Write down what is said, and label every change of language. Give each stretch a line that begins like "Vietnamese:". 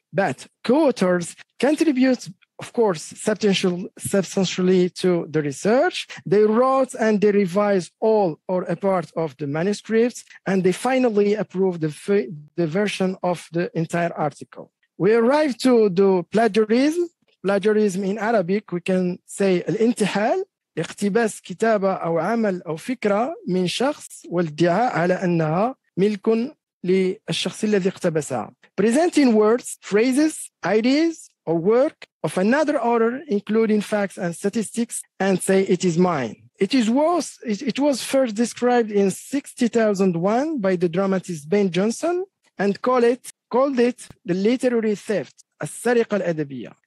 English: But co-authors contribute, of course, substantially to the research. They wrote and they revise all or a part of the manuscripts, and they finally approve the version of the entire article. We arrive to the plagiarism. Plagiarism in Arabic, we can say الانتحال.
Arabic: اقتباس كتابة أو عمل أو فكرة من شخص والادعاء على أنها ملك للشخص الذي اقتبسها.
English: Presenting words, phrases, ideas, or work of another author, including facts and statistics, and say it is mine. It was first described in 60,001 by the dramatist Ben Jonson and called it the literary theft,
Arabic: السرقة الأدبية.